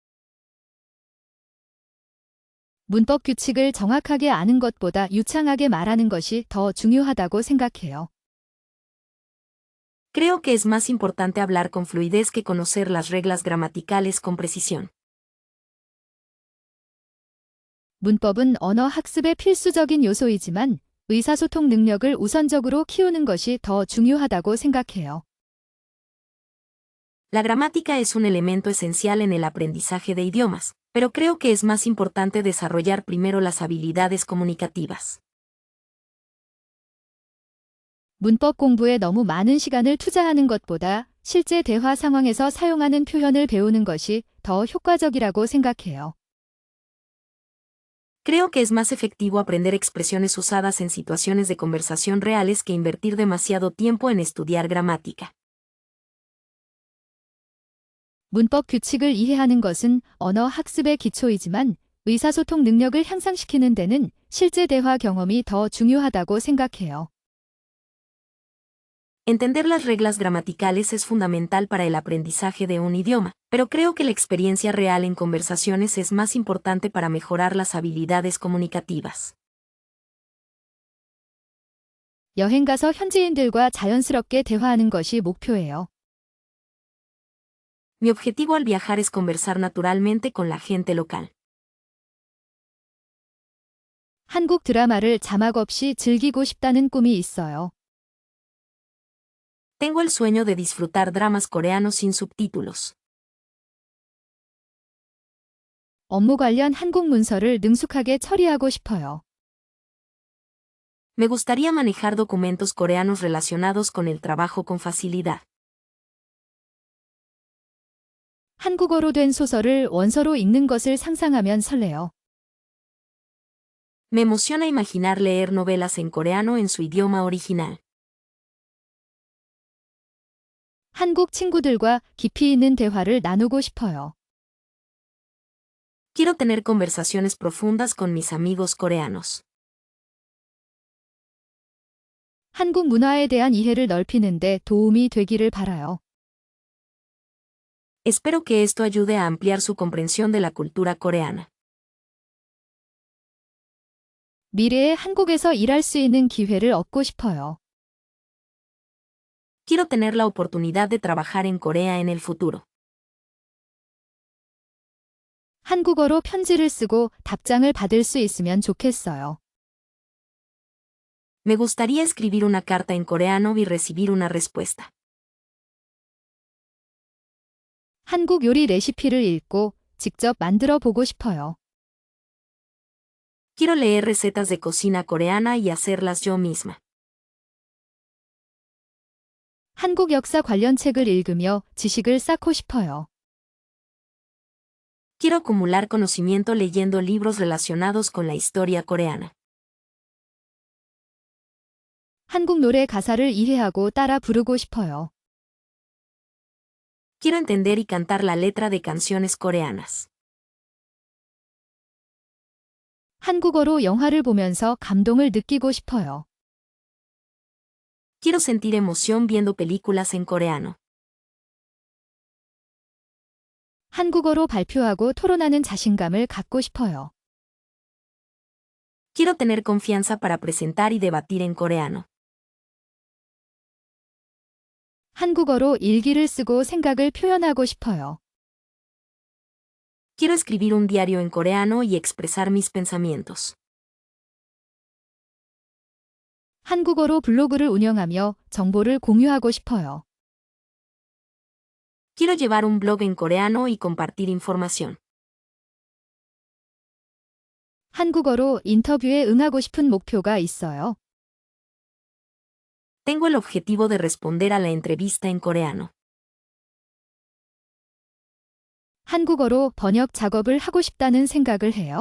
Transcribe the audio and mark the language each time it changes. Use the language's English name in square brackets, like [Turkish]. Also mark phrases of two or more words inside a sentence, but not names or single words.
[Korean] 문법 규칙을 정확하게 아는 것보다 유창하게 말하는 것이 더 중요하다고 생각해요. [Spanish] Creo que es más importante hablar con fluidez que conocer las reglas gramaticales con precisión. [Korean] 문법은 언어 학습의 필수적인 요소이지만 의사소통 능력을 우선적으로 키우는 것이 더 중요하다고 생각해요. [Spanish] La gramática es un elemento esencial en el aprendizaje de idiomas, pero creo que es más importante desarrollar primero las habilidades comunicativas. [Korean] 문법 공부에 너무 많은 시간을 투자하는 것보다 실제 대화 상황에서 사용하는 표현을 배우는 것이 더 효과적이라고 생각해요. [Spanish] Creo que es más efectivo aprender expresiones usadas en situaciones de conversación reales que invertir demasiado tiempo en estudiar gramática. [Korean] 문법 규칙을 이해하는 것은 언어 학습의 기초이지만 의사소통 능력을 향상시키는 데는 실제 대화 경험이 더 중요하다고 생각해요. [Spanish] Entender las reglas gramaticales es fundamental para el aprendizaje de un idioma, pero creo que la experiencia real en conversaciones es más importante para mejorar las habilidades comunicativas. [Korean] 여행 가서 현지인들과 자연스럽게 대화하는 것이 목표예요. [Spanish] Mi objetivo al viajar es conversar naturalmente con la gente local. [Korean] 한국 드라마를 자막 없이 즐기고 싶다는 꿈이 있어요. [Spanish] Tengo el sueño de disfrutar dramas coreanos sin subtítulos. [Korean] 업무 관련 한국 문서를 능숙하게 처리하고 싶어요. [Spanish] Me gustaría manejar documentos coreanos relacionados con el trabajo con facilidad. [Korean] 한국어로 된 소설을 원서로 읽는 것을 상상하면 설레요. [Spanish] Me emociona imaginar leer novelas en coreano en su idioma original. [Korean] 한국 친구들과 깊이 있는 대화를 나누고 싶어요. [Spanish] Quiero tener conversaciones profundas con mis amigos coreanos. [Korean] 한국 문화에 대한 이해를 넓히는 데 도움이 되기를 바라요. [Spanish] Espero que esto ayude a ampliar su comprensión de la cultura coreana. [Korean] 미래에 한국에서 일할 수 있는 기회를 얻고 싶어요. [Spanish] Quiero tener la oportunidad de trabajar en Corea en el futuro. [Korean] 한국어로 편지를 쓰고 답장을 받을 수 있으면 좋겠어요. [Spanish] Me gustaría escribir una carta en coreano y recibir una respuesta. [Korean] 한국 요리 레시피를 읽고 직접 만들어 보고 싶어요. [Spanish] Quiero leer recetas de cocina coreana y hacerlas yo misma. [Korean] 한국 역사 관련 책을 읽으며 지식을 쌓고 싶어요. [Spanish] Quiero acumular conocimiento leyendo libros relacionados con la historia coreana. [Korean] 한국 노래 가사를 이해하고 따라 부르고 싶어요. [Spanish] Quiero entender y cantar la letra de canciones coreanas. [Korean] 한국어로 영화를 보면서 감동을 느끼고 싶어요. [Spanish] Quiero sentir emoción viendo películas en coreano. [Korean] 한국어로 발표하고 토론하는 자신감을 갖고 싶어요. [Spanish] Quiero tener confianza para presentar y debatir en coreano. [Korean] 한국어로 일기를 쓰고 생각을 표현하고 싶어요. [Spanish] Quiero escribir un diario en coreano y expresar mis pensamientos. [Korean] 한국어로 블로그를 운영하며 정보를 공유하고 싶어요. [Spanish] Quiero llevar un blog en coreano y compartir información. [Korean] 한국어로 인터뷰에 응하고 싶은 목표가 있어요. [Spanish] Tengo el objetivo de responder a la entrevista en coreano. [Korean] 한국어로 번역 작업을 하고 싶다는 생각을 해요.